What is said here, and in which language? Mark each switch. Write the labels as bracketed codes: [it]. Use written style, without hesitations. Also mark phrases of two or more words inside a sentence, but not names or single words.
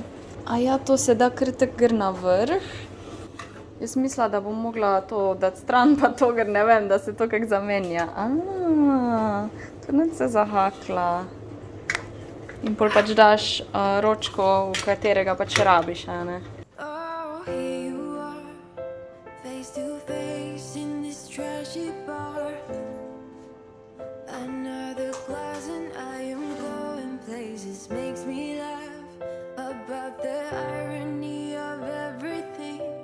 [sl] A ja, to se da kar tako gr na vrh. Jaz mislila, da bom mogla to dati stran, pa to, ker ne vem, da se to kako zamenja. To nič se zahakla. In pol pač daš ročko, v katerega pač rabiš, ne? [en] Oh, here you are, face to face in this trashy bar. Another glass and I am going places. Makes me laugh about the irony of everything.